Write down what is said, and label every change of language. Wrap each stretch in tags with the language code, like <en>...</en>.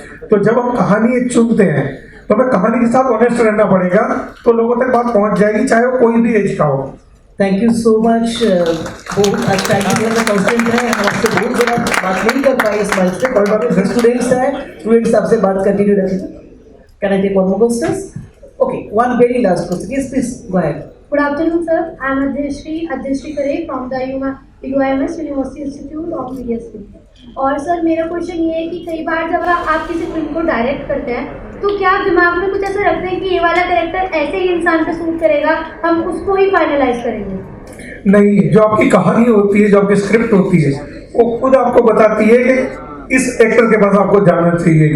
<hi>तो जब हम कहानी एक चुनते हैं तो हमें कहानी के साथ ऑनेस्ट रहना पड़ेगा, तो लोगों तक बात पहुंच जाएगी, चाहे वो कोई भी एज का हो।</hi> <en>Thank you so much.</en> <hi>बहुत अच्छा कंटेंट है, हम आपसे बहुत ज़्यादा बात नहीं कर पाए इस मंच पे, और स्टूडेंट्स हैं, स्टूडेंट्स आपसे बात कंटिन्यू रखेंगे।</hi> <en>Can I take one more question? Okay, one very last question, yes please go ahead. Good afternoon, sir. I am Adhishri Kare from the UIMS University Institute of Media Skills.</en> <hi>और sir मेरा question ये है कि कई बार जब आप किसी film को डायरेक्ट करते हैं तो क्या आप दिमाग में कुछ ऐसा रखते हैं कि ये वाला कैरेक्टर ऐसे ही इंसान पे सूट करेगा, हम उसको ही फाइनलाइज करेंगे? नहीं, जो आपकी कहानी होती है, जो आपकी स्क्रिप्ट होती है, वो खुद आपको बताती है कि इस एक्टर के पास आपको जाना चाहिए।</hi>